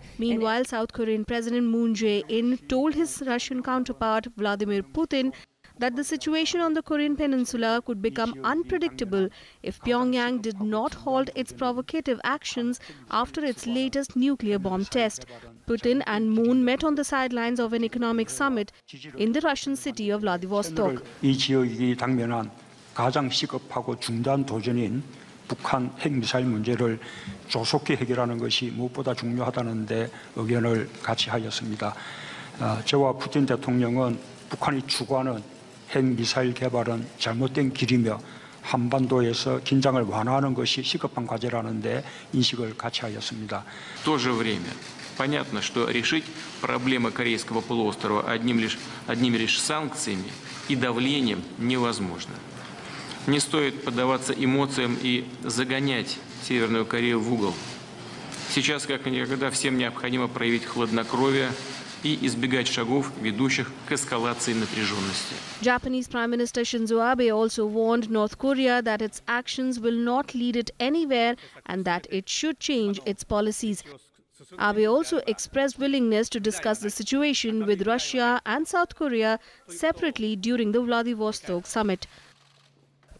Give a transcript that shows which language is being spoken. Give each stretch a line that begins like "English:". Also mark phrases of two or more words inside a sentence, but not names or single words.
English: Meanwhile, South Korean President Moon Jae-in told his Russian counterpart Vladimir Putin that the situation on the Korean Peninsula could become unpredictable if Pyongyang did not halt its provocative actions after its latest nuclear bomb test. Putin and Moon met on the sidelines of an economic summit in the Russian city of Vladivostok.
Korean: 이 지역이 당면한 가장 시급하고 중대한 도전인 북한 핵미사일 문제를 조속히 해결하는 것이 무엇보다 중요하다는 데 의견을 같이 하였습니다. 저와 푸틴 대통령은 북한이 추구하는 핵미사일 개발은 잘못된 길이며 한반도에서 긴장을 완화하는 것이 시급한 과제라는 데 인식을 같이 하였습니다.
Russian: В то же время понятно, что решить проблемы Корейского полуострова одними лишь санкциями и давлением невозможно. Не стоит поддаваться эмоциям и загонять Северную Корею в угол. Сейчас, как никогда, всем необходимо проявить хладнокровие и избегать шагов, ведущих к эскалации напряженности.
English: Japanese Prime Minister Shinzo Abe also warned North Korea that its actions will not lead it anywhere and that it should change its policies. Abe also expressed willingness to discuss the situation with Russia and South Korea separately during the Vladivostok summit.